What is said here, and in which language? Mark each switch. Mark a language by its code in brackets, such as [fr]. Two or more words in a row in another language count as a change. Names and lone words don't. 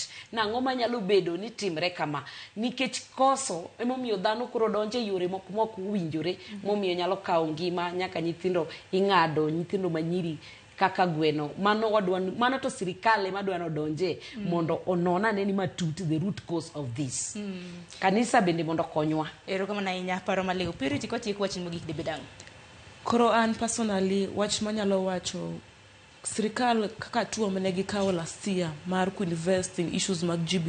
[luo] Nang'o manyalo bedo ni timre kama? Nikech koso emomiyo dhano koro donje yore mok winjore, momiyo nyalo kawo ngima nyaka nyithindo ing'ado, nyithindo manyiri kaka gweno. Mano to sirikale madwano donje mondo onona neni matut [en] the root cause of this. [luo] Kanisa bende mondo konywa. Erokamano ahinya, paro maliw. Purity kwatieko wachni mogik dibedang'. Koro an personally wach manyalo wacho sirikal kaka tuo mane gikawo [en] last year [luo] mar [en] invest in issues [luo] mag GBV